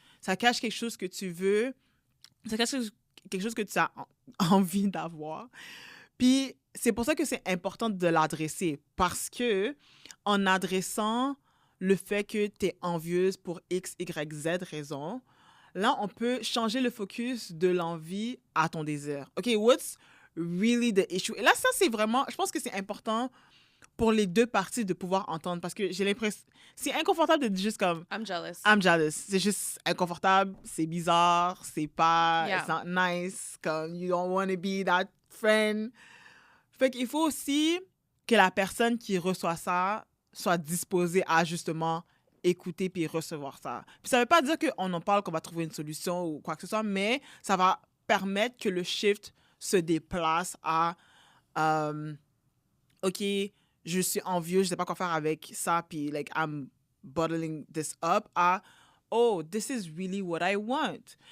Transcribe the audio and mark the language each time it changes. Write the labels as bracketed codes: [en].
[fr] Ça cache quelque chose que tu veux. Ça cache quelque chose que tu as envie d'avoir. Puis, c'est pour ça que c'est important de l'adresser. Parce que, en adressant le fait que tu es envieuse pour X, Y, Z raison, là, on peut changer le focus de l'envie à ton désir. [en] OK, what's really the issue? [fr] Et là, ça, c'est vraiment... Je pense que c'est important pour les deux parties de pouvoir entendre parce que j'ai l'impression... C'est inconfortable de dire juste comme... [en] I'm jealous. [fr] C'est juste inconfortable, c'est bizarre, c'est pas... [en] It's not nice, comme you don't want to be that friend. [fr] Fait qu'il faut aussi que la personne qui reçoit ça soit disposée à justement écouter puis recevoir ça. Puis ça veut pas dire qu'on en parle, qu'on va trouver une solution ou quoi que ce soit, mais ça va permettre que le shift se déplace à OK, je suis envieux, je sais pas quoi faire avec ça, puis [en] like I'm bottling this up, [fr] à [en] oh, this is really what I want.